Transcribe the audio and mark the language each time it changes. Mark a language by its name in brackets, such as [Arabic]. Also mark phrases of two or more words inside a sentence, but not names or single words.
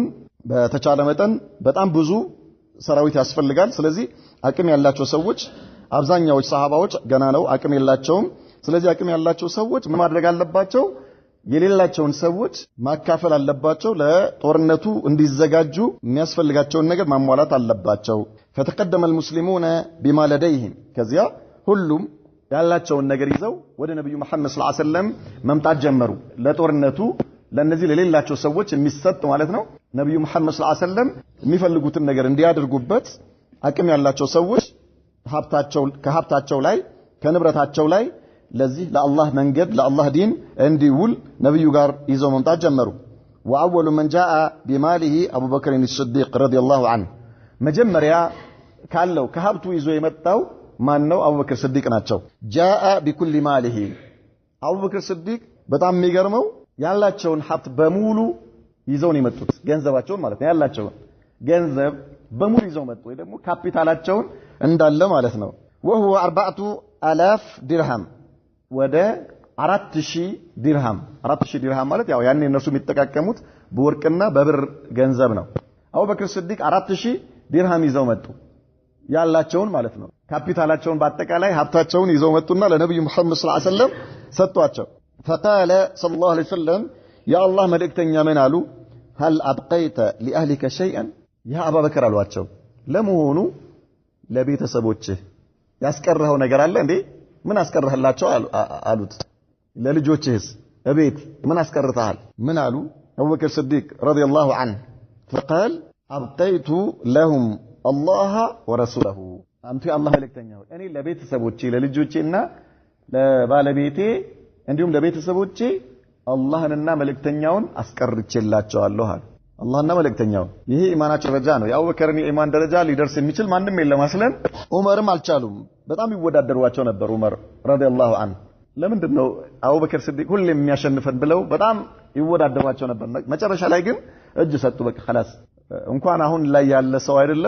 [Amharic] በተቻለ መጠን በጣም ብዙ ሰራዊት ያስፈልጋል ስለዚህ አቅም ያላቸው ሰዎች አብዛኛው ሰሃባዎች ገና ነው አቅም የላቸውም ስለዚህ አቅም ያላቸው ሰዎች ምን ማድረግ አለባቸው የሌላቸውን ሰዎች ማካፈል አለባቸው ለጦርነቱ እንዲዘጋጁ የሚያስፈልጋቸውን ነገር ማሟላት አለባቸው [Arabic] فتقدم المسلمون بما لديهم [Amharic] ከዚያ ሁሉም ያላቸውን ነገር ይዘው ወደ ነብዩ መሐመድ [Arabic] صلى الله عليه وسلم [Amharic] መምጣት ጀመሩ ለጦርነቱ ለነዚህ ለሌላቸው ሰዎች የሚሰጥ ማለት ነው ነብዩ መሐመድ [Arabic] صلى الله عليه وسلم [Amharic] የሚፈልጉትን ነገር እንዲያደርጉበት አቅም ያላቸው ሰዎች ከሀብታቸው ላይ ከንብረታቸው ላይ ለዚህ ለአላህ መንገድ ለአላህ ዲን እንዲውል ነብዩ ጋር ይዘው መምጣት ጀመሩ [Arabic] واول من جاء بماله ابو بكر الصديق رضي الله عنه መጀመሪያ ካለው ከሀብቱ ይዞ የመጣው ማን ነው አቡበክር ስዲቅ ናቸው جاء بكل ماله [Amharic] አቡበክር ስዲቅ በጣም የሚገርመው ያላቸውን ሀብት በሙሉ ይዘው ነው የመጡት ገንዘባቸውን ማለት ነው ያላቸውን ገንዘብ በሙሉ ይዘው መጡ ወይ ደግሞ ካፒታላቸውን እንዳለ ማለት ነው [Arabic] وهو 4000 درهم [Amharic] ወደ 4000 ድርሃም ማለት ያው ያኔ እነሱ የሚጠቃቀሙት በወርቅና በብር ገንዘብ ነው አቡበክር ስዲቅ 4000 ዲርሃም ይዘው መጡ ያላቸውን ማለት ነው ካፒታላቸውን በአጠቃላይ ሀብታቸውን ይዘው መጡና ለነብዩ መሐመድ [Arabic] صلى الله عليه وسلم [Amharic] ሰጧቸው [Arabic] فقال صلى الله عليه وسلم يا الله [Amharic] መልእክተኛ ምን አሉ [Arabic] هل ابقيت لاهلك شيئا يا ابا بكر [Amharic] አሏቸው ለመሆኑ ለቤተሰቦችህ ያስቀረኸው ነገር አለ እንዴ ምን አስቀረህላቸው አሉት ለልጆችህስ እቤት ምን አስቀርተሃል ምን አሉ አቡበክር ሲዲቅ [Arabic] رضي الله عنه فقال ابقيت لهم الله ورسوله [Amharic] አንተ የአላህ መልእክተኛ ሆይ እኔ ለቤተሰቦቼ ለልጆቼና ለባለቤቴ እንዲሁም ለቤተሰቦቼ አላህንና መልእክተኛውን አስቀርቼላቸዋለሁ አለ አላህና መልእክተኛው ይሄ ኢማናቸው ደረጃ ነው የአቡበከርን የኢማን ደረጃ ሊደርስ የሚችል ማንንም የለም አስለን ዑመርም አልቻሉም በጣም ይወዳደሯቸው ነበር ዑመር [Arabic] رضي الله عنه [Amharic] ለምንድነው አቡበከር ሲዲቅ ሁሌም የሚያሸንፈን ብለው በጣም ይወዳደሯቸው ነበር መጨረሻ ላይ ግን እጅ ሰጡ በቃ خلاص እንኳን አሁን ላይ ያለ ሰው አይደለም